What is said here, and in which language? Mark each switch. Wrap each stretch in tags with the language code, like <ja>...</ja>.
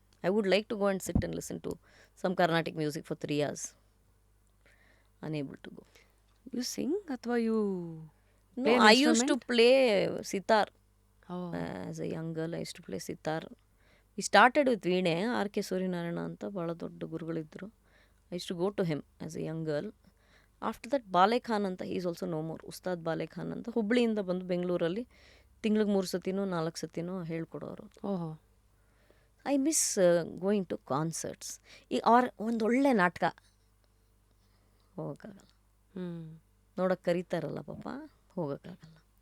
<en>I would like to go and sit and listen to some Carnatic music for 3 hours. Unable to go. You sing</en> <kn>ಅಥವಾ</kn> <en>You No, I used to play sitar. As a young girl, I used to play sitar. We started with Veene, R.K.</en> <kn>Suryanarayana ಅಂತ ಭಾಳ ದೊಡ್ಡ ಗುರುಗಳಿದ್ದರು.</kn> <en>I used to go to him as a young girl. After that, Bale Khan</en> <kn>ಅಂತ,</kn> <en>he is also no more.</en> <kn>Ustad ಬಾಲೆ ಖಾನ್ ಅಂತ ಹುಬ್ಳಿಯಿಂದ ಬಂದು ಬೆಂಗಳೂರಲ್ಲಿ ತಿಂಗಳಿಗೆ 3 ಸತಿನೋ 4 ಸತಿನೋ ಹೇಳ್ಕೊಡೋರು. ಓಹೋ.</kn> <en>I miss going to concerts.</en> <kn>ಈಗ ಅವ್ರ ಒಂದೊಳ್ಳೆ ನಾಟಕ ಹೋಗೋಕ್ಕಾಗಲ್ಲ, ನೋಡೋಕ್ಕೆ ಕರೀತಾರಲ್ಲ ಪಾಪ, ಹೋಗೋಕ್ಕಾಗಲ್ಲ.</kn>